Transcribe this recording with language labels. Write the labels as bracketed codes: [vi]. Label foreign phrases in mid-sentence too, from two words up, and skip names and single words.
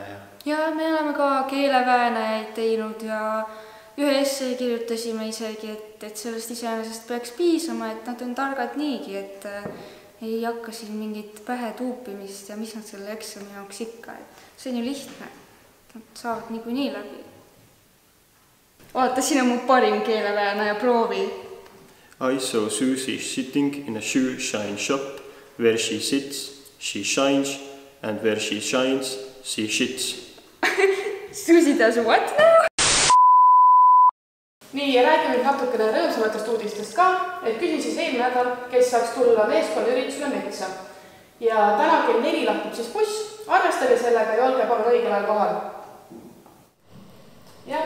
[et] Ja me oleme ka keeleväänajaid teinud ja ühe essee kirjutasime isegi, et sellest iseenesest peaks piisama, et nad on targad niigi, et ei hakka siin mingit pähe tuupimist ja mis nad selle eksami jaoks ikka. See on ju lihtne. Nad saavad niikuinii läbi. Vaata, siin on mu parim keeleväänaja proovi. [en] I saw Susie sitting in a shoe shine shop. Where she sits, she shines, and where she shines, she shits. Susie does what now? [et] Nii, ja räägime natukene rõõmsamatest uudistest ka, et küsin siis eelmine nädal, kes saaks tulla meeskonna üritusele metsa. Ja täna kell 4 lahkub siis buss, arvestage sellega ja olge palun õigel ajal kohal. Jah?